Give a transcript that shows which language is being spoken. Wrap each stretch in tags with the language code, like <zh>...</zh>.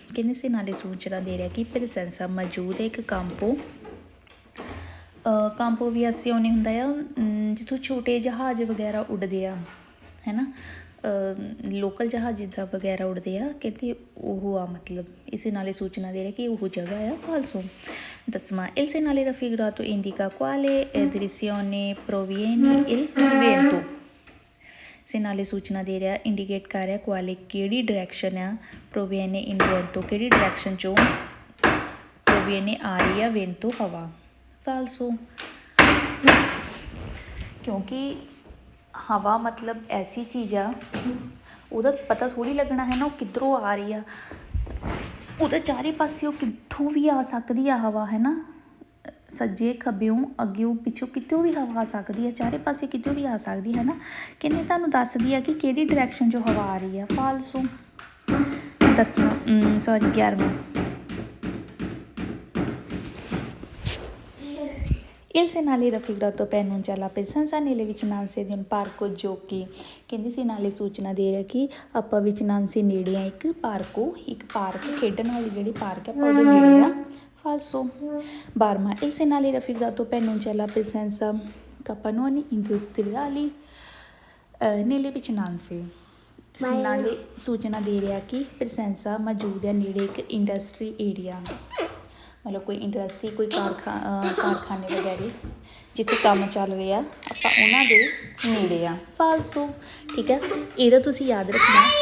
<pa>ਕਹਿੰਦੇ ਸੇਨਾਲੇ ਸੂਚਨਾ ਦੇ ਰਿਹਾ ਕਿ ਪ੍ਰੈਸੈਂਸਾ ਮੌਜੂਦ ਹੈ ਇੱਕ ਕਾਂਪੋ, ਕਾਂਪੋ ਅਵੀਆਸੀਓਨੇ ਹੁੰਦਾ ਆ ਜਿੱਥੋਂ ਛੋਟੇ ਜਹਾਜ਼ ਵਗੈਰਾ ਉੱਡਦੇ ਆ ਹੈ ਨਾ, ਲੋਕਲ ਜਹਾਜ਼ ਜਿੱਦਾਂ ਵਗੈਰਾ ਉੱਡਦੇ ਆ, ਕਹਿੰਦੇ ਉਹ ਆ ਮਤਲਬ ਇਸੇ ਨਾਲੇ ਸੂਚਨਾ ਦੇ ਰਿਹਾ ਕਿ ਉਹ ਜਗ੍ਹਾ ਆ ਫਾਲਸੋ।</pa> <it>10ਵਾਂ il segnale raffigurato indica quale direzione proviene il vento।</it> <pa>segnale ਸੂਚਨਾ ਦੇ ਰਿਹਾ, ਇੰਡੀਕੇਟ ਕਰ ਰਿਹਾ ਕੁਆਲੇ ਕਿਹੜੀ ਡਾਇਰੈਕਸ਼ਨ ਆ, ਪ੍ਰੋਵੇਨੇ ਇਨ ਵੈਂਟੋ ਕਿਹੜੀ ਡਾਇਰੈਕਸ਼ਨ 'ਚੋਂ ਪ੍ਰੋਵੇਨੇ ਆ ਰਹੀ ਆ ਵੈਂਟੋ ਹਵਾ ਫਾਲਸੋ। ਕਿਉਂਕਿ ਹਵਾ ਮਤਲਬ ਐਸੀ ਚੀਜ਼ ਆ, ਉਹਦਾ ਪਤਾ ਥੋੜ੍ਹੀ ਲੱਗਣਾ ਹੈ ਨਾ ਉਹ ਕਿੱਧਰੋਂ ਆ ਰਹੀ ਆ, ਉਹਦਾ ਚਾਰੇ ਪਾਸੇ ਉਹ ਕਿੱਥੋਂ ਵੀ ਆ ਸਕਦੀ ਆ ਹਵਾ, ਹੈ ਨਾ, ਸੱਜੇ ਖੱਬਿਓਂ ਅੱਗਿਓਂ ਪਿੱਛੋਂ ਕਿਤੋਂ ਵੀ ਹਵਾ ਆ ਸਕਦੀ ਹੈ, ਚਾਰੇ ਪਾਸੇ ਕਿਤੋਂ ਵੀ ਆ ਸਕਦੀ ਹੈ ਨਾ। ਕਹਿੰਦੇ ਤੁਹਾਨੂੰ ਦੱਸਦੀ ਆ ਕਿ ਕਿਹੜੀ ਡਾਇਰੈਕਸ਼ਨ 'ਚੋਂ ਹਵਾ ਆ ਰਹੀ ਆ ਫਾਲਸੋ।</pa> <it>11ਵਾਂ il segnale raffigurato preannuncia la presenza nelle vicinanze di un parco giochi।</it> <pa>ਕਹਿੰਦੇ segnale ਸੂਚਨਾ ਦੇ ਰਿਹਾ ਕਿ ਆਪਾਂ ਵਿਚਨਾਂਸੇ ਨੇੜੇ ਆ ਇੱਕ ਪਾਰਕ ਖੇਡਣ ਵਾਲੀ ਜਿਹੜੀ ਪਾਰਕ ਹੈ ਆਪਾਂ ਉਹਦੇ ਨੇੜੇ ਆ ਫਾਲਸੋ।</pa> <it>12ਵਾਂ il segnale raffigurato preannuncia la presenza capannoni industriali nelle vicinanze।</it> <pa>ਨਾਲੇ ਸੂਚਨਾ ਦੇ ਰਿਹਾ ਕਿ ਪ੍ਰੈਸੈਂਸਾ ਮੌਜੂਦ ਹੈ ਨੇੜੇ ਇੱਕ ਇੰਡਸਟਰੀ ਏਰੀਆ, ਮਤਲਬ ਕੋਈ ਇੰਡਸਟਰੀ ਕੋਈ ਕਾਰਖਾਨੇ ਵਗੈਰੇ ਜਿੱਥੇ ਕੰਮ ਚੱਲ ਰਿਹਾ ਆਪਾਂ ਉਹਨਾਂ ਦੇ ਨੇੜੇ ਆ ਫਾਲਸੋ। ਠੀਕ ਹੈ, ਇਹਦਾ ਤੁਸੀਂ ਯਾਦ ਰੱਖਣਾ।</pa>